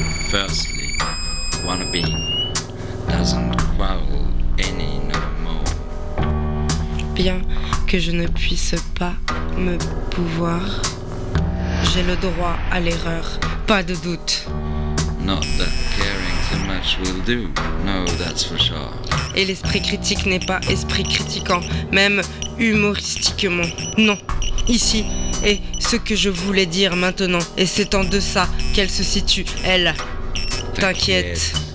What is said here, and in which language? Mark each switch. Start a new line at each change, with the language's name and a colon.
English: Firstly, wanna be doesn't quarrel.
French: Bien que je ne puisse pas me pouvoir, j'ai le droit à l'erreur, pas de doute.
English: Not that caring so much will do, no, that's for sure.
French: Et l'esprit critique n'est pas esprit critiquant, même humoristiquement, non. Ici est ce que je voulais dire maintenant, et c'est en deçà qu'elle se situe, elle. T'inquiète.